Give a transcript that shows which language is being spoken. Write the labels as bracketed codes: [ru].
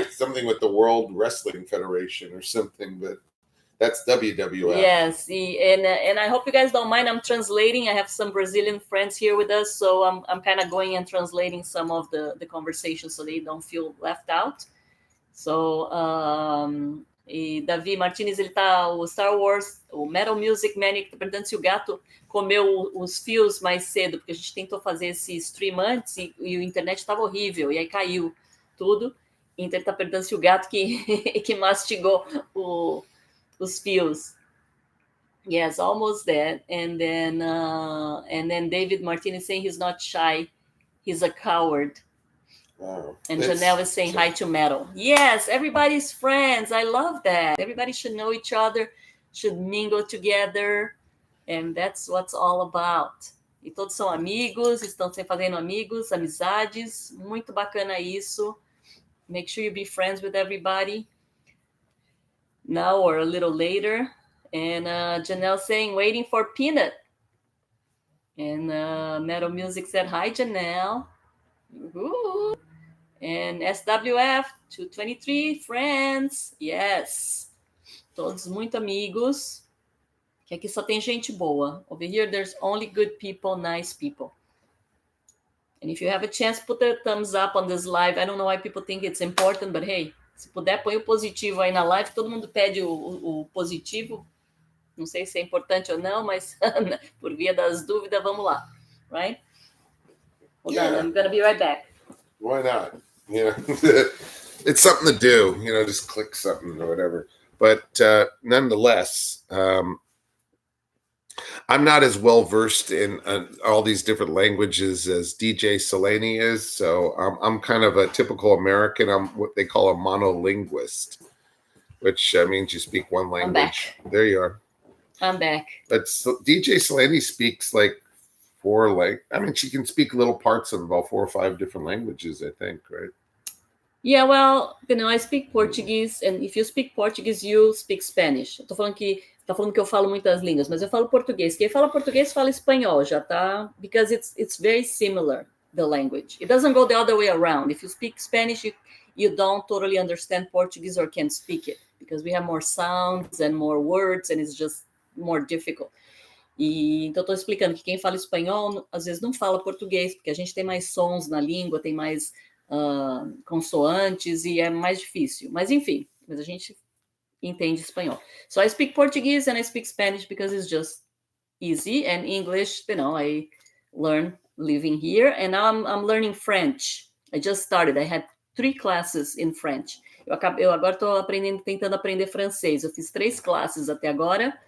[en] like something with the World Wrestling Federation or something, but that's WWF. Yes, and I hope you guys don't mind. I'm translating. I have some Brazilian friends here with us, so I'm kind of going and translating some of the conversation so they don't feel left out. [pt] So, e Davi Martinez, ele tá, o Star Wars, o Metal Music Maniac, tá perguntando se o gato comeu os fios mais cedo, porque a gente tentou fazer esse stream antes e o internet estava horrível, e aí caiu tudo. Então ele tá perguntando se o gato que mastigou os fios. [en] Yes, almost there. And then David Martinez saying he's not shy, he's a coward. Wow. And Janelle is saying hi to Metal. Yes, everybody's friends. I love that. Everybody should know each other, should mingle together. And that's what's all about. [pt] E todos são amigos, estão sempre fazendo amigos, amizades. Muito bacana isso. [en] Make sure you be friends with everybody. Now or a little later. And Janelle saying, waiting for Peanut. And Metal Music said, hi, Janelle. Ooh. And SWF 223 friends. Yes. [pt] Todos muito amigos. Que aqui só tem gente boa. [en] Over here, there's only good people, nice people. And if you have a chance, put a thumbs up on this live. I don't know why people think it's important, but hey, [pt] se puder, põe o positivo aí na live. Todo mundo pede o positivo. Não sei se é importante ou não, mas por via das dúvidas, vamos lá. [en] Right? Hold on, I'm going to be right back. Why not? It's something to do, just click something or whatever. But nonetheless, I'm not as well versed in all these different languages as DJ Seleni is, so I'm kind of a typical American. I'm what they call a monolinguist, which means you speak one I'm language. back. There you are. I'm back. But DJ Seleni speaks like I mean, she can speak little parts of about 4 or 5 different languages, I think, right? Yeah, well, I speak Portuguese, and if you speak Portuguese, you speak Spanish. [pt] Eu tô falando que tá falando que eu falo muitas línguas, mas eu falo português. Quem fala português fala espanhol, já tá? [en] Because it's very similar, the language. It doesn't go the other way around. If you speak Spanish, you don't totally understand Portuguese or can't speak it, because we have more sounds and more words, and it's just more difficult. [pt] E então estou explicando que quem fala espanhol às vezes não fala português, porque a gente tem mais sons na língua, tem mais consoantes e é mais difícil. Mas enfim, mas a gente entende espanhol. [en] So I speak Portuguese and I speak Spanish because it's just easy. And English, I learn living here. And now I'm learning French. I just started. I had 3 classes in French. [pt] Eu agora estou tentando aprender francês. Eu fiz 3 classes até agora.